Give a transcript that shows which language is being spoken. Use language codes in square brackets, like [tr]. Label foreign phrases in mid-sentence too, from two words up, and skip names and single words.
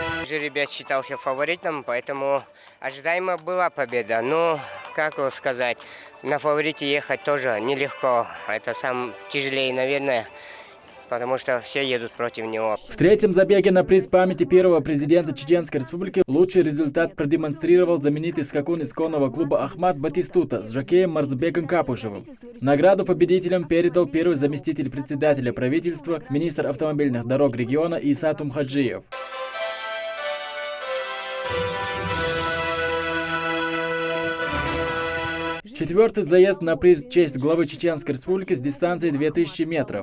[ru] жеребец считался фаворитом, поэтому ожидаемо была победа. Но, как сказать, на фаворите ехать тоже нелегко. Это самое тяжелее, наверное, потому что все едут против него. В третьем забеге на приз памяти первого президента Чеченской Республики лучший результат продемонстрировал знаменитый скакун исконного клуба «Ахмат» Батистута с жокеем Марзбеком Капушевым. Награду победителям передал первый заместитель председателя правительства, министр автомобильных дорог региона Иса Тумхаджиев. Четвертый заезд на приз в честь главы Чеченской Республики с дистанции 2000 метров.